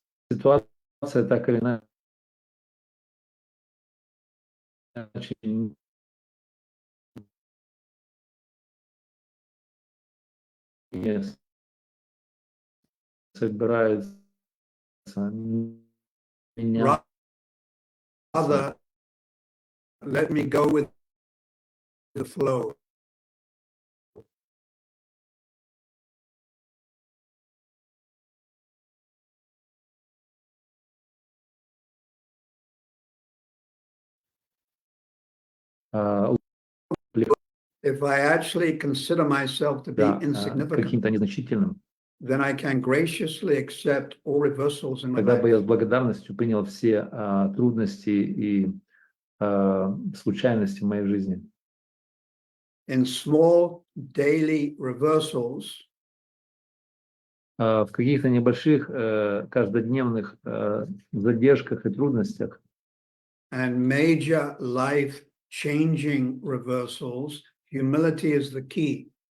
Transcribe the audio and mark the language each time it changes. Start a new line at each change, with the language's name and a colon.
Russian: Ситуация так или иначе не собирается меня.
English: Rather, let me go with the flow. If I actually consider myself to be insignificant,
Russian: каким-то незначительным,
English: then I can graciously accept all reversals in my
Russian: тогда бы я с
English: life.
Russian: благодарностью принял все трудности и случайности в моей жизни.
English: In small daily reversals,
Russian: В каких-то небольших каждодневных задержках и трудностях
English: and major life-changing reversals, humility is the key.